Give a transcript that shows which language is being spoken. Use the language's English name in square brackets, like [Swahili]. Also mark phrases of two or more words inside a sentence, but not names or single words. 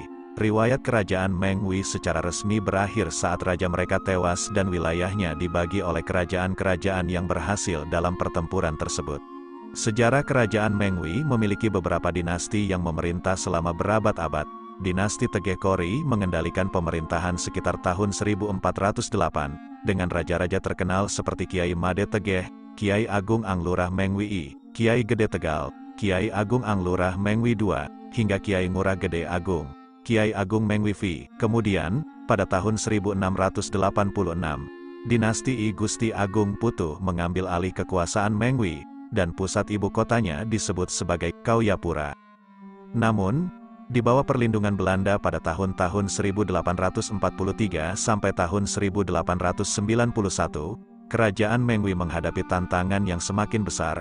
[Indonesian] Riwayat Kerajaan Mengwi secara resmi berakhir saat raja mereka tewas dan wilayahnya dibagi oleh kerajaan-kerajaan yang berhasil dalam pertempuran tersebut. Sejarah Kerajaan Mengwi memiliki beberapa dinasti yang memerintah selama berabad-abad. Dinasti Tegeh Kori mengendalikan pemerintahan sekitar tahun 1408, dengan raja-raja terkenal seperti Kiai Made Tegeh, Kiai Agung Anglurah Mengwi I, Kiai Gede Tegal, Kiai Agung Anglurah Mengwi II, hingga Kiai Ngurah Gede Agung, Kiai Agung Mengwi V. Kemudian, pada tahun 1686, dinasti I Gusti Agung Putuh mengambil alih kekuasaan Mengwi, dan pusat ibu kotanya disebut sebagai Kauyapura. Namun, di bawah perlindungan Belanda pada tahun-tahun 1843 sampai tahun 1891, Kerajaan Mengwi menghadapi tantangan yang semakin besar.